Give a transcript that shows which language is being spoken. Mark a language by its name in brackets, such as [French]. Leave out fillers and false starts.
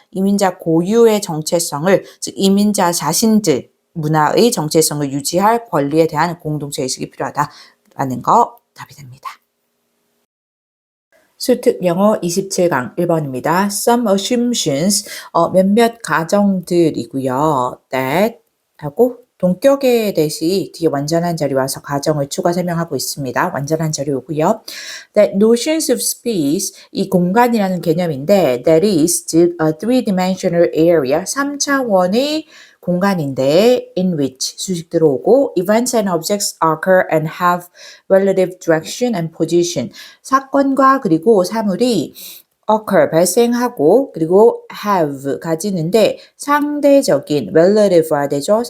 [Korean] 이민자 고유의 정체성을, 즉 이민자 자신들 문화의 정체성을 유지할 권리에 대한 공동체의식이 필요하다라는 거 답이 됩니다. 수특 영어 27강 1번입니다. [English] Some assumptions, [Korean] 몇몇 가정들이고요. That 하고 동격의 대시 뒤에 완전한 자리 와서 가정을 추가 설명하고 있습니다. 완전한 자리 오고요. [English] That notions of space, [Korean] 이 공간이라는 개념인데 [English] that is, [Korean] 즉 [English] a three-dimensional area, [Korean] 3차원의 공간인데 [English] in which [Korean] 수식 들어오고 [English] events and objects occur and have relative direction and position. [Korean] 사건과 그리고 사물이 occur 발생하고 그리고 have 가지는데 상대적인 relative화 되죠.